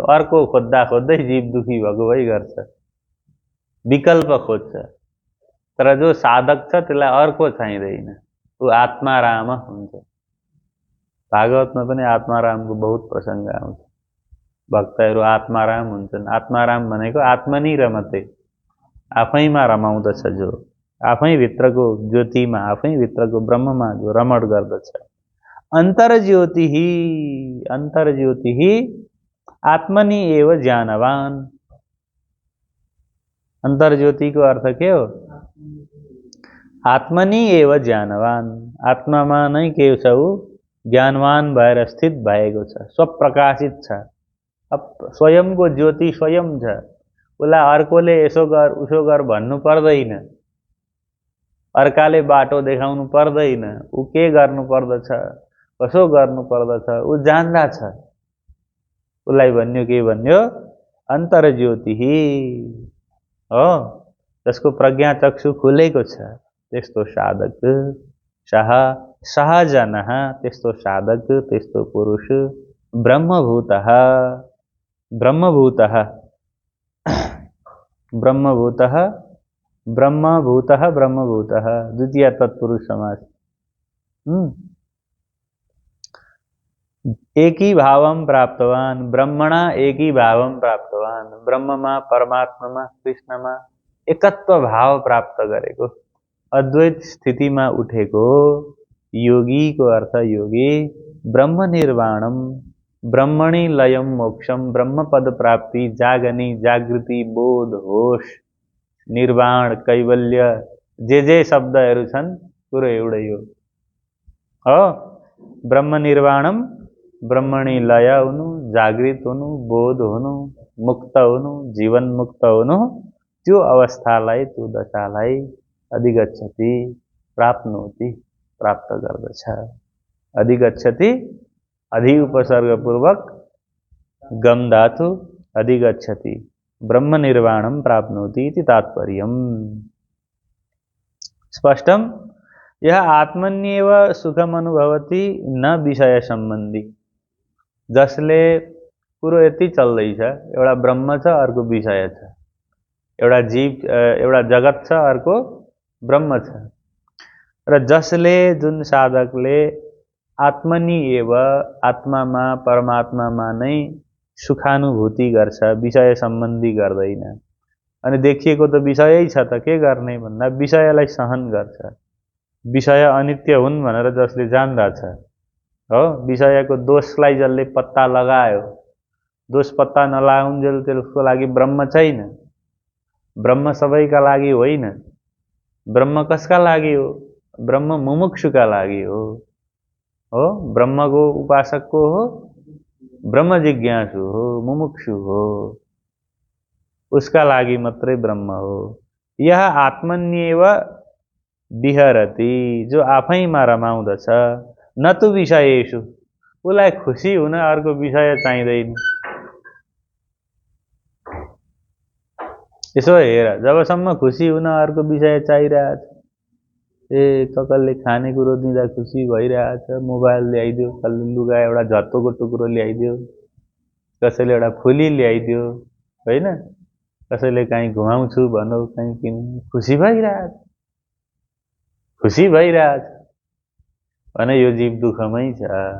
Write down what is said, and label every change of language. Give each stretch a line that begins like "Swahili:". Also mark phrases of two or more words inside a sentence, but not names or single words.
Nepali: अर्को खोज्दा खोज्दै जीव दुखी भएको भई गर्छ, विकल्प खोज्छ। तर जो साधक छ त्यसलाई अर्को चाहिँदैन, ऊ आत्माराम हुन्छ। भागवतमा पनि आत्मारामको बहुत प्रसङ्ग आउँछ। भक्तहरू आत्माराम हुन्छन्। आत्माराम भनेको
Sanskrit: आत्मनि रमते,
Nepali: आफैमा रमाउँदछ जो, आफै भित्रको ज्योतिमा, आफै भित्रको ब्रह्ममा जो रमण गर्दछ।
Sanskrit: अन्तर्ज्योतिः, अन्तर्ज्योतिः आत्मनि एव ज्ञानवान।
Nepali: अन्तर्ज्योतिको अर्थ के हो?
Sanskrit: आत्मनि एव ज्ञानवान।
Nepali: आत्मामा नै के छ? ऊ ज्ञानवान भएर स्थित भएको छ, स्वप्रकाशित छ। अब स्वयंको ज्योति स्वयं छ, उसलाई अर्कोले यसो गर उसो गर भन्नु पर्दैन, अर्काले बाटो देखाउनु पर्दैन। ऊ के गर्नु पर्दछ? कसो गर्नुपर्दछ ऊ जान्दा छ। उसलाई भन्यो के भन्यो? अन्तर ज्योति हो, जसको प्रज्ञा चक्षु खुलेको छ त्यस्तो साधक,
Sanskrit: सह सहजनः
Nepali: त्यस्तो साधक, त्यस्तो पुरुष,
Sanskrit: ब्रह्मभूतः ब्रह्मभूतः ब्रह्मभूतः ब्रह्मभूतः ब्रह्मभूतः द्वितीय तत्पुरुष समास। एकी भावम प्राप्तवान, ब्रह्मणा एकी भावम प्राप्तवान,
Nepali: ब्रह्ममा परमात्मामा कृष्णमा एकत्व भाव प्राप्त गरेको, अद्वैत स्थितिमा उठेको योगीको अर्थ योगी,
Sanskrit: ब्रह्म निर्वाणम ब्रह्मणि लयम मोक्षम,
Nepali: ब्रह्मपद प्राप्ति, जागनी जागृति बोध होश निर्वाण कैवल्य जे शब्दहरू छन् कुरो एउटै हो।
Sanskrit: ब्रह्म निर्वाणम ब्रह्मणि
Nepali: लय हुनु, जागृत हुनु, बोध हुनु, मुक्त हुनु, जीवन मुक्त हुनु, त्यो अवस्थालाई त्यो दशालाई
Sanskrit: अधिगच्छति प्राप्नोति
Nepali: प्राप्त गर्दछ।
Sanskrit: अधिगच्छति अधि उपसर्गपूर्वक गम धातु, अधिगच्छति ब्रह्म निर्वाणम प्राप्नोति इति तात्पर्यम्। स्पष्टम? यह आत्मन्येव सुखम अनुभवति न विषय सम्बन्धी।
Nepali: जसले कुरो यति चल्दैछ, एउटा ब्रह्म छ अर्को विषय छ, एउटा जीव एउटा जगत छ अर्को ब्रह्म छ, र जसले जुन साधकले
Sanskrit: आत्मनि एव
Nepali: आत्मामा परमात्मामा नै सुखानुभूति गर्छ, विषय सम्बन्धी गर्दैन। अनि देखिएको त विषयै छ त के गर्ने भन्दा विषयलाई सहन गर्छ। विषय अनित्य हुन् भनेर जसले जान्दा छ हो, विषयको दोषलाई जसले पत्ता लगायो, दोष पत्ता नलाउन्जेल त्यसको लागि ब्रह्म छैन। ब्रह्म सबैका लागि होइन। ब्रह्म कसका लागि हो? ब्रह्म मुमुक्षुका लागि हो। ब्रह्मको उपासक को हो? ब्रह्म जिज्ञासु हो, मुमुक्षु हो, उसका लागि मात्रै ब्रह्म हो।
Sanskrit: यह आत्मन्येव विहरति,
Nepali: जो आफैमा रमाउँदछ,
Sanskrit: न तु विषयेषु,
Nepali: उसलाई खुसी हुन अर्को विषय चाहिँदैन। यसो हेर, जबसम्म खुसी हुन अर्को विषय चाहिरहेछ, कसैले खानेकुरो दिँदा खुसी भइरहेछ, मोबाइल ल्याइदियो, कसैले लुगा एउटा झत्तोको टुक्रो ल्याइदियो, कसैले एउटा फुली ल्याइदियो, होइन, कसैले कहीँ घुमाउँछु भनौ, कहीँ किन खुसी भइरहेछ, खुसी भइरहेछ भने यो जीव दुःखमै छ।